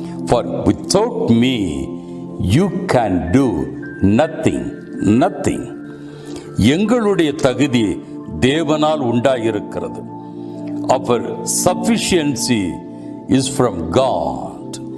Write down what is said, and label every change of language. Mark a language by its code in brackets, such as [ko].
[en] For without me you can do nothing. Nothing. [ta] எங்களுடைய தகுதி தேவனால் உண்டாயிருக்கிறது. [en] Our sufficiency is from God.